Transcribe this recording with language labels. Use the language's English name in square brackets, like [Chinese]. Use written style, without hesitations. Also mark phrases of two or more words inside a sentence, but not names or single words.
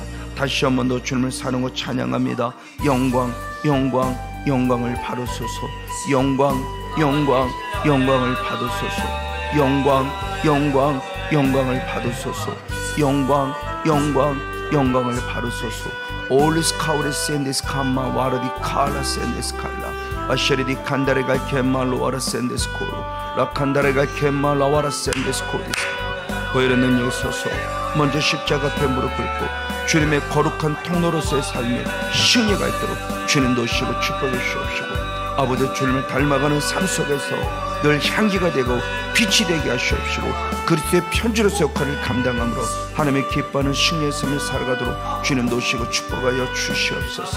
[Korean] 다시 한 번 더 주님을 사랑하고 찬양합니다. 영광을 받으소서. 영광을 받으소서. 영광을 받으소서. 영광을 받으소서. Olis kaure sendes kama waradi kala sendes kala asheridi kandare gal kemal wara sendes koro la kandare gal kemal wara sendes koris 보이는 능력이 서서 먼저 십자가 앞에 무릎 꿇고 주님의 거룩한 통로로서의 삶에 승리가 있도록 주님 도시고 축복해 주시옵시고 아버지 주님을 닮아가는 삶 속에서 늘 향기가 되고 빛이 되게 하시옵시고 그리스도의 편지로서 역할을 감당함으로 하나님의 기뻐하는 승리의 삶을 살아가도록 주님 도시고 축복하여 주시옵소서.